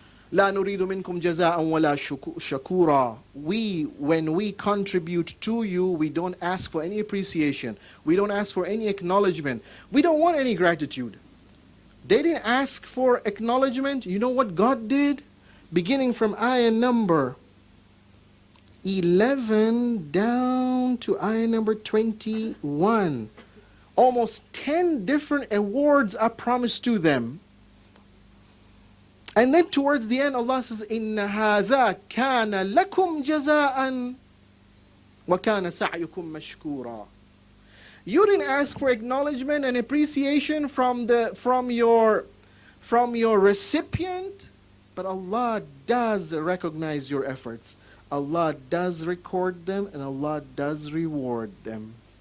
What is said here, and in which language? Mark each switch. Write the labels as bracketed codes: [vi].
[ar] لا نريد منكم جزاء ولا شكورا. [en] When we contribute to you, we don't ask for any appreciation. We don't ask for any acknowledgement. We don't want any gratitude. They didn't ask for acknowledgement. You know what God did? Beginning from ayah number 11 down to ayah number 21. Almost 10 different awards are promised to them. And then towards the end, Allah says, [ar] إِنَّ هَذَا كَانَ لَكُمْ جَزَاءً وَكَانَ سَعْيُكُمْ مَشْكُورًا. [en] You didn't ask for acknowledgement and appreciation from your recipient, but Allah does recognize your efforts. Allah does record them, and Allah does reward them.